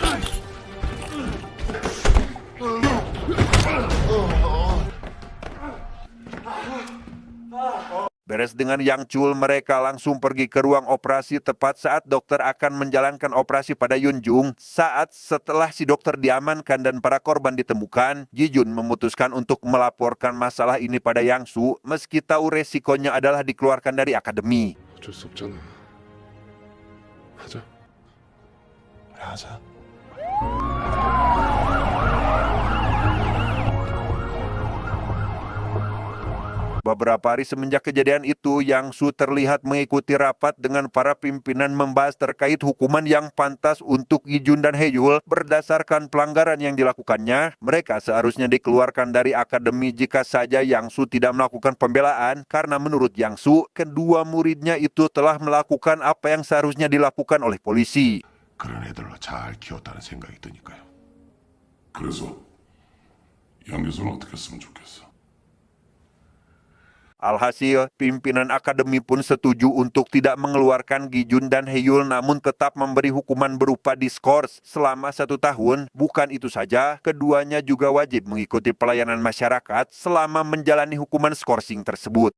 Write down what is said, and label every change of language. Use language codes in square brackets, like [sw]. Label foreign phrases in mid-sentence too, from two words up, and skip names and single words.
[id] Beres dengan Yang Chul, mereka langsung pergi ke ruang operasi tepat saat dokter akan menjalankan operasi pada Yun-jung. Setelah si dokter diamankan dan para korban ditemukan, Gi-jun memutuskan untuk melaporkan masalah ini pada Yang Su meski tahu resikonya adalah dikeluarkan dari akademi. [ko] 어쩔 수 없잖아. 하자. 그래, 하자. [id] Beberapa hari semenjak kejadian itu, Yang Su terlihat mengikuti rapat dengan para pimpinan membahas terkait hukuman yang pantas untuk Gi-jun dan Hae-yul. Berdasarkan pelanggaran yang dilakukannya, mereka seharusnya dikeluarkan dari akademi jika saja Yang Su tidak melakukan pembelaan, karena menurut Yang Su, kedua muridnya itu telah melakukan apa yang seharusnya dilakukan oleh polisi. [ko] 그런 애들로 잘 키웠다는 생각이 드니까요. 그래서 양 교수는 어떻게 했으면 좋겠어? [id] Alhasil, pimpinan akademi pun setuju untuk tidak mengeluarkan Gi-jun dan Hae-yul namun tetap memberi hukuman berupa diskors selama 1 tahun. Bukan itu saja, keduanya juga wajib mengikuti pelayanan masyarakat selama menjalani hukuman skorsing tersebut.